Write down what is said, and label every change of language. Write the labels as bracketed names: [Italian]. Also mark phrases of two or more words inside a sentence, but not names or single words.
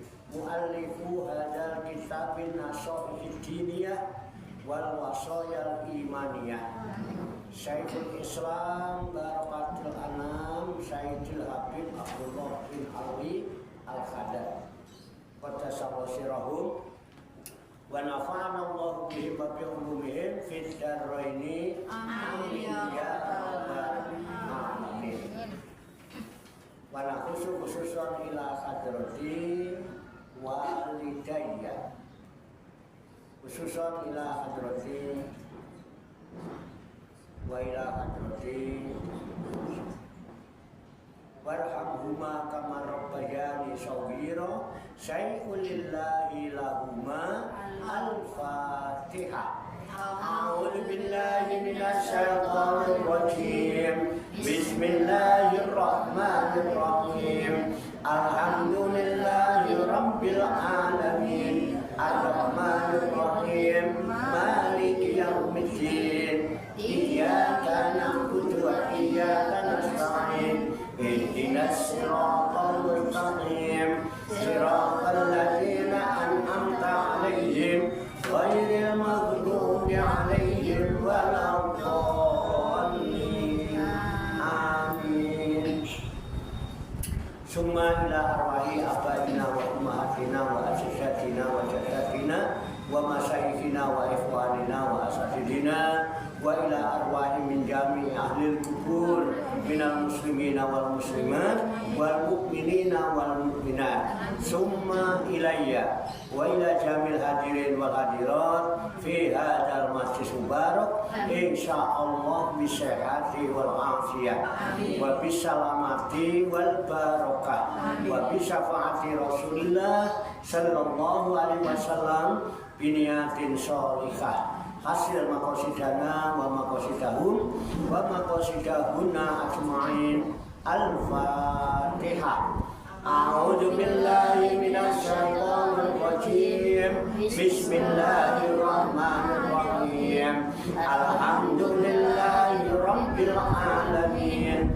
[Arabic] مؤلف هذا الكتاب النصائح الدينية والوصايا الإيمانية شيخ الإسلام بركة الأنام سيدي الحبيب عبد الله بن علي الحداد قدس الله سرهم ونفعنا الله بهم وبعلومهم في الدارين آمين يا رب العالمين. وخصوصا إلى حضرة والديّ خصوصا إلى حضرة وإلى حضرة وارحمهما كما ربياني صغيرا شيء لله لهما الفاتحة. أعوذ بالله من الشيطان الرجيم. بسم الله الرحمن الرحيم. الحمد لله رب العالمين. الرحمن الرحيم. مالك يوم الدين. إياك نعبد وإياك نستعين. اهدنا الصراط المستقيم. صراط الذين أنعمت عليهم غير المغضوب عليهم ولا الضالين. آمين. ثم إلى أرواح آبائنا وأمهاتنا وأشياخنا وجداتنا ومشايخنا وإخواننا وأساتذتنا وإلى أرواح من جميع أهل القبور من المسلمين والمسلمات وال مؤمنين والمؤمنات ثم إليّ وإلى جميع الحاضرين والحاضرات في هذا المسجد مبارك إن شاء الله بالصحة والعافية وبالسلامة والبركة وبشفاعة رسول الله صلى الله عليه وسلم بنية صالحة حصول مقاصدنا ومقاصدهم ومقاصدهن أجمعين. الفاتحة. أعوذ بالله من الشيطان الرجيم. بسم الله الرحمن الرحيم. الحمد لله رب العالمين.